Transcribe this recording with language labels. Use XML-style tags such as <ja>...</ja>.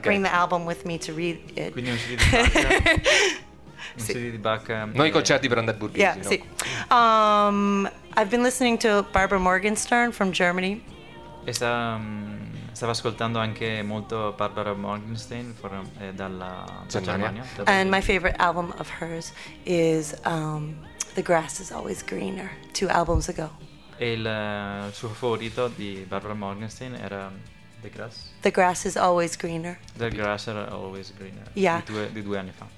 <en>bring the album with me to read it.</en> <it>Quindi un CD di Bach. Un CD di Bach. Noi concerti per andare burbisi.</it> <en>Yeah, sì. No? I've been listening to Barbara Morgenstern from Germany.</en> <it>E stavo ascoltando anche molto Barbara Morgenstern dalla Germania.</it> <en>And my favorite album of hers is The Grass Is Always Greener, two albums ago.</en> <it>E il suo favorito di Barbara Morgenstern era The Grass.</it> <en>The Grass Is Always Greener. The Grass Is Always Greener. Yeah.</en> <it>Di due anni fa.</it>